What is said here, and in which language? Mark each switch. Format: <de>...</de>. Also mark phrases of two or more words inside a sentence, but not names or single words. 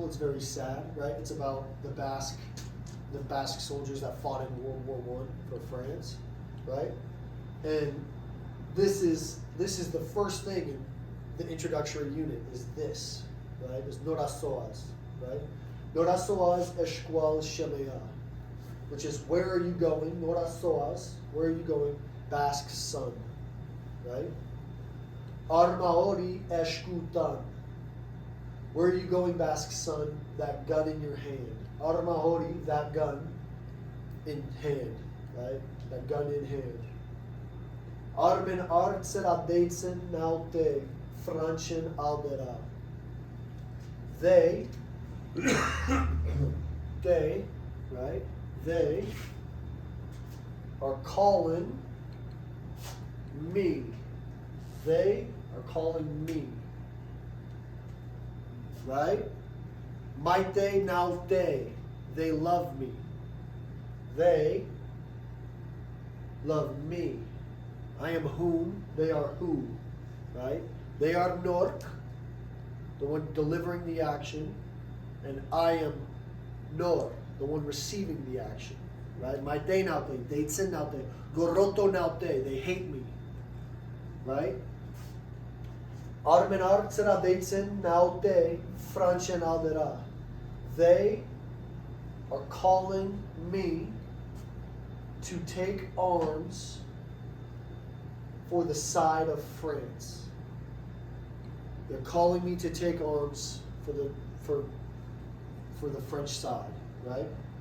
<en>It's very sad, right? It's about the Basque soldiers that fought in World War I for France, right? And this is the first thing in the introductory unit is this, right? Is Norasoas, right?</en> <eu>Norasoas esqual shemea,</eu> <en>which is where are you going? Norasoas, where are you going? Basque son, right?</en> <eu>Armaori eskutan,</eu> <en>where are you going, Basque son? That gun in your hand. Armaori, that gun in hand, right? That gun in hand.</en> <eu>Armen artsera deitsen naute Franchen aldera.</eu> <en>They, right? They are calling me. They are calling me. Right?</en> <eu>Maite naute.</eu> <en>They love me. They love me. I am whom, they are who, right? They are Nork, the one delivering the action, and I am Nor, the one receiving the action, right?</en> <eu>Maite naute, deitsen naute, goroto naute,</eu> <en>they hate me, right?</en> <eu>Armen artsera deitsen naute, Franchen aldera.</eu> <en>They are calling me to take arms for the side of France. They're calling me to take arms for the French side, right?</en>